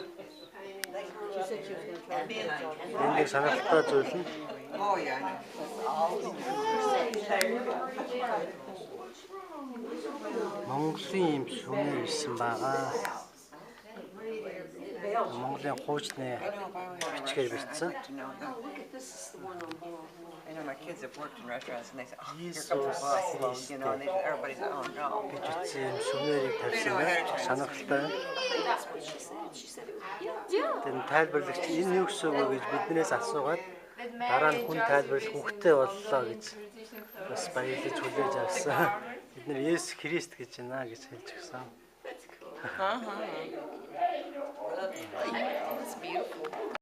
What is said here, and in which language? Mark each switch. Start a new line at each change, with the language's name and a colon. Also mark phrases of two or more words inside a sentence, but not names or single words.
Mongolian: Энд сонирхолтой зүйл нь Монголын юм сүмээр ирсэн байгаа. Монголын хуучны бичгээр бичсэн.
English: I know my kids have worked in restaurants and they say, oh, here comes the boss, you know, and everybody's like, oh no.
Mongolian: Бичсэн сүмээрийг тавьсан байна. Сонирхолтой. Тэр тайлбарлагч энэ юу гэсэн үг гэж биднээс асуугаад дараа нь хүн тайлбарлах хүүхдэд боллоо гэж бас баярлаж хүлээж авсан. Бид нэр Есүс Христ гэж байна гэж хэлж өгсөн.
English: That's beautiful.